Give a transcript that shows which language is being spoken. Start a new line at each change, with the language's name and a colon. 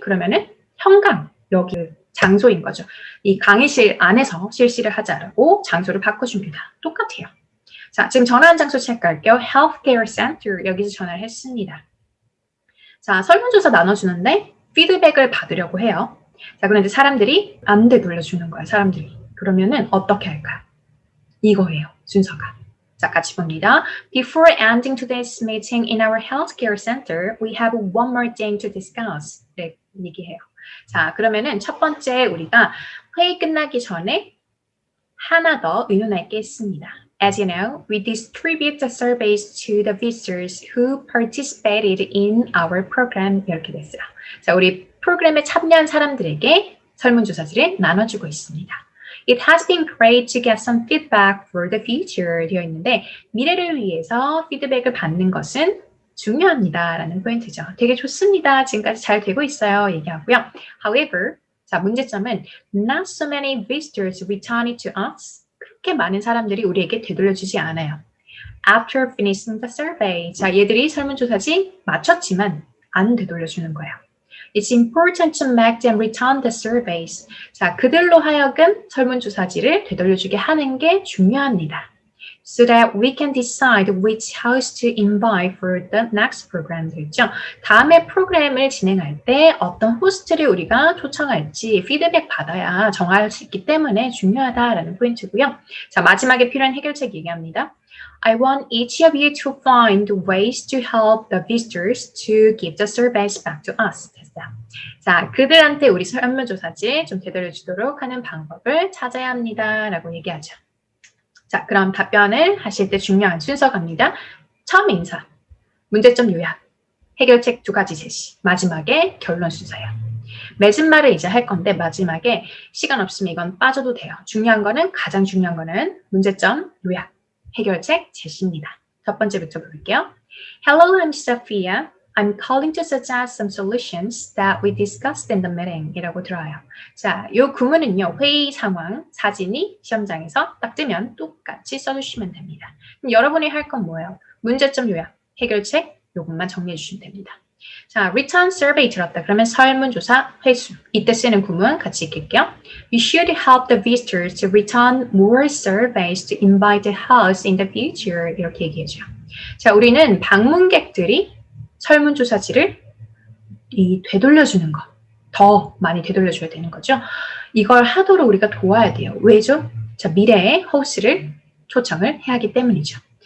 Korean: 그러면은 현강, 여기 장소인 거죠. 이 강의실 안에서 실시를 하자라고 장소를 바꿔줍니다. 똑같아요. 자, 지금 전화한 장소 체크할게요. Healthcare Center 여기서 전화를 했습니다. 자, 설문조사 나눠주는데 피드백을 받으려고 해요. 자, 그런데 사람들이 안 되돌려주는 거예요, 사람들이. 그러면은 어떻게 할까요? 이거예요, 순서가. 자, 같이 봅니다.
English: Before ending today's meeting in our healthcare center, we have one more thing to discuss.
Korean: 네, 얘기해요. 자, 그러면은 첫 번째 우리가 회의 끝나기 전에 하나 더 의논할 게 있습니다.
English: As you know, we distribute the surveys to the visitors who participated in our program.
Korean: 이렇게 됐어요. 자, 우리 프로그램에 참여한 사람들에게 설문조사지를 나눠주고 있습니다.
English: It has been great to get some feedback for the future
Korean: 되어 있는데 미래를 위해서 피드백을 받는 것은 중요합니다. 라는 포인트죠. 되게 좋습니다. 지금까지 잘 되고 있어요. 얘기하고요.
English: However,
Korean: 자, 문제점은
English: not so many visitors returned to us.
Korean: 그렇게 많은 사람들이 우리에게 되돌려주지 않아요.
English: After finishing the survey.
Korean: 자, 얘들이 설문조사지 마쳤지만 안 되돌려주는 거예요.
English: It's important to make them return the surveys.
Korean: 자, 그들로 하여금 설문조사지를 되돌려주게 하는 게 중요합니다.
English: so that we can decide which house to invite for the next program
Korean: 되겠죠. 다음에 프로그램을 진행할 때 어떤 호스트를 우리가 초청할지 피드백 받아야 정할 수 있기 때문에 중요하다라는 포인트고요. 자, 마지막에 필요한 해결책 얘기합니다.
English: I want each of you to find ways to help the visitors to give the surveys back to us.
Korean: 됐어요. 자, 그들한테 우리 설문조사지 좀 되돌려주도록 하는 방법을 찾아야 합니다. 라고 얘기하죠. 자, 그럼 답변을 하실 때 중요한 순서 갑니다. 처음 인사, 문제점 요약, 해결책 2가지 제시, 마지막에 결론 순서예요. 맺은말을 이제 할 건데 마지막에 시간 없으면 이건 빠져도 돼요. 가장 중요한 거는 문제점 요약, 해결책 제시입니다.
English: 첫 번째부터 볼게요. Hello, I'm Sophia. I'm calling to suggest some solutions that we discussed in the meeting
Korean: 이라고 들어와요. 자, 이 구문은요. 회의 상황, 사진이 시험장에서 딱 뜨면 똑같이 써주시면 됩니다. 그럼 여러분이 할 건 뭐예요? 문제점 요약, 해결책 요것만 정리해 주시면 됩니다. 자, return survey 들었다. 그러면 설문조사 회수. 이때 쓰는 구문 같이 읽을게요.
English: You should help the visitors to return more surveys to invite the host in the future.
Korean: 이렇게 얘기해줘요. 자, 우리는 방문객들이 설문조사지를 되돌려주는 거. 더 많이 되돌려줘야 되는 거죠. 이걸 하도록 우리가 도와야 돼요. 왜죠? 자, 미래의 호스트를 초청을 해야 하기 때문이죠.